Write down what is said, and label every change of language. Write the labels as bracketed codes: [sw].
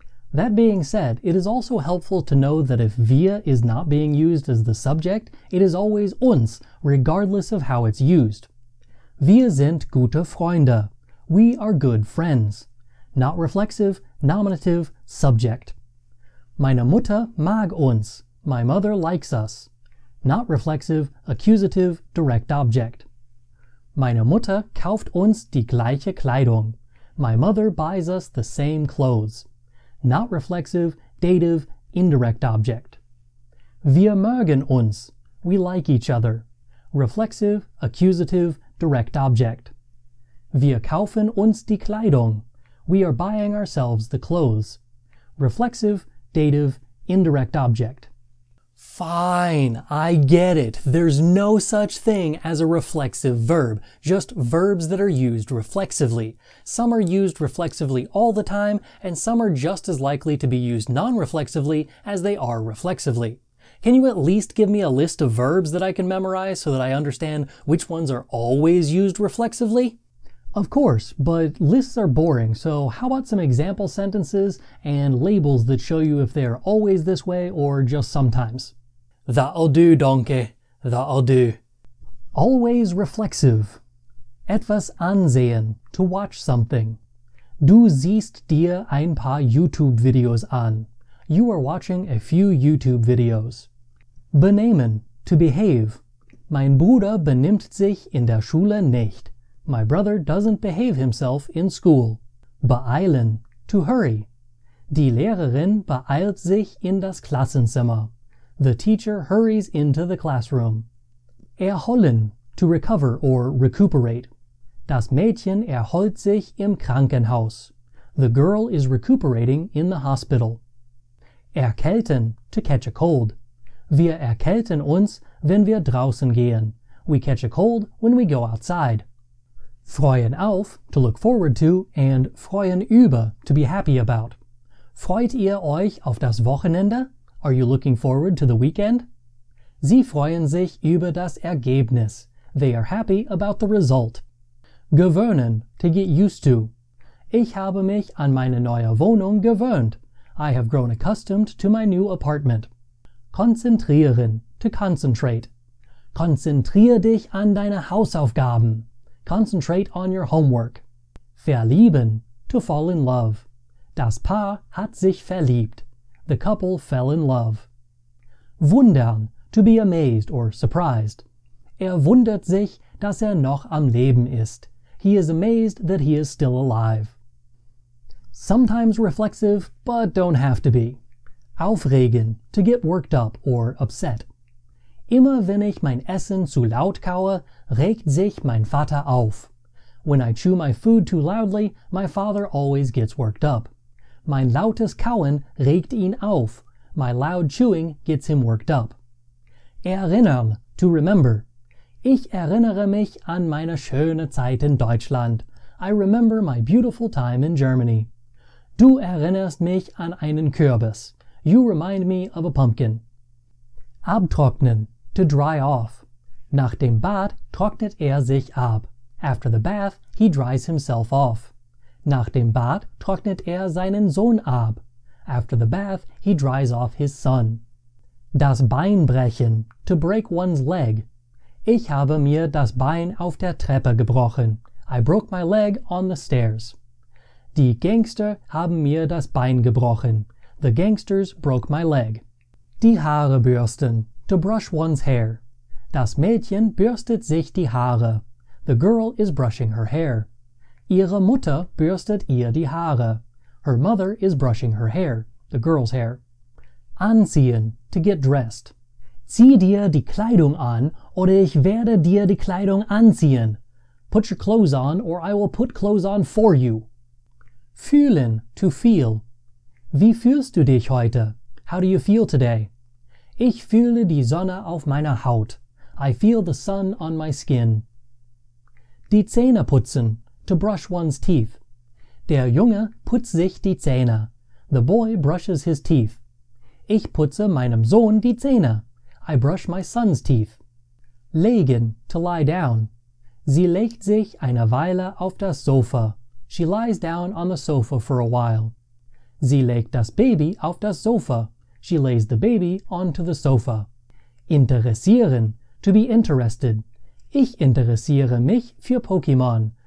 [en] That being said, it is also helpful to know that if wir is not being used as the subject, it is always uns, regardless of how it's used. [de] Wir sind gute Freunde. [en] We are good friends. Not reflexive, nominative, subject. [de] Meine Mutter mag uns. [en] My mother likes us. Not reflexive, accusative, direct object. [de] Meine Mutter kauft uns die gleiche Kleidung. [en] My mother buys us the same clothes. Not reflexive, dative, indirect object. [de] Wir mögen uns. [en] We like each other. Reflexive, accusative, direct object. [de] Wir kaufen uns die Kleidung. [en] We are buying ourselves the clothes. Reflexive, dative, indirect object. Fine, I get it. There's no such thing as a reflexive verb, just verbs that are used reflexively. Some are used reflexively all the time, and some are just as likely to be used non-reflexively as they are reflexively. Can you at least give me a list of verbs that I can memorize so that I understand which ones are always used reflexively? Of course, but lists are boring, so how about some example sentences and labels that show you if they are always this way or just sometimes? That'll do, donkey. That'll do. Always reflexive. Etwas ansehen, to watch something. [de] Du siehst dir ein paar YouTube-Videos an. [en] You are watching a few YouTube videos. Benehmen, to behave. [de] Mein Bruder benimmt sich in der Schule nicht. [en] My brother doesn't behave himself in school. Beeilen, to hurry. [de] Die Lehrerin beeilt sich in das Klassenzimmer. [en] The teacher hurries into the classroom. Erholen, to recover or recuperate. [de] Das Mädchen erholt sich im Krankenhaus. [en] The girl is recuperating in the hospital. Erkälten, to catch a cold. [de] Wir erkälten uns, wenn wir draußen gehen. [en] We catch a cold when we go outside. Freuen auf, to look forward to, and freuen über, to be happy about. [de] Freut ihr euch auf das Wochenende? [en] Are you looking forward to the weekend? [de] Sie freuen sich über das Ergebnis. [en] They are happy about the result. Gewöhnen, to get used to. [de] Ich habe mich an meine neue Wohnung gewöhnt. [en] I have grown accustomed to my new apartment. Konzentrieren, to concentrate. [de] Konzentrier dich an deine Hausaufgaben. [en] Concentrate on your homework. Verlieben, to fall in love. [de] Das Paar hat sich verliebt. [en] The couple fell in love. Wundern, to be amazed or surprised. [de] Wundert sich, dass noch am Leben ist. [en] He is amazed that he is still alive. Sometimes reflexive, but don't have to be. Aufregen, to get worked up or upset. [de] Immer wenn ich mein Essen zu laut kaue, regt sich mein Vater auf. [en] When I chew my food too loudly, my father always gets worked up. [de] Mein lautes Kauen regt ihn auf. [en] My loud chewing gets him worked up. Erinnern, to remember. [de] Ich erinnere mich an meine schöne Zeit in Deutschland. [en] I remember my beautiful time in Germany. [de] Du erinnerst mich an einen Kürbis. [en] You remind me of a pumpkin. [de] Abtrocknen, [en] to dry off. [de] Nach dem Bad trocknet sich ab. [en] After the bath, he dries himself off. [de] Nach dem Bad trocknet seinen Sohn ab. [en] After the bath, he dries off his son. Das Bein brechen, to break one's leg. [de] Ich habe mir das Bein auf der Treppe gebrochen. [en] I broke my leg on the stairs. [de] Die Gangster haben mir das Bein gebrochen. [en] The gangsters broke my leg. [de] Die Haare bürsten, [en] to brush one's hair. [de] Das Mädchen bürstet sich die Haare. [en] The girl is brushing her hair. [de] Ihre Mutter bürstet ihr die Haare. [en] Her mother is brushing her hair, the girl's hair. Anziehen, to get dressed. [de] Zieh dir die Kleidung an, oder ich werde dir die Kleidung anziehen. [en] Put your clothes on, or I will put clothes on for you. Fühlen, to feel. [de] Wie fühlst du dich heute? [en] How do you feel today? [de] Ich fühle die Sonne auf meiner Haut. [en] I feel the sun on my skin. [de] Die Zähne putzen, [en] to brush one's teeth. [de] Der Junge putzt sich die Zähne. [en] The boy brushes his teeth. [de] Ich putze meinem Sohn die Zähne. [en] I brush my son's teeth. [de] Legen, [en] to lie down. [de] Sie legt sich eine Weile auf das Sofa. [en] She lies down on the sofa for a while. [de] Sie legt das Baby auf das Sofa. [en] She lays the baby onto the sofa. Interessieren, to be interested. [de] Ich interessiere mich für Pokémon.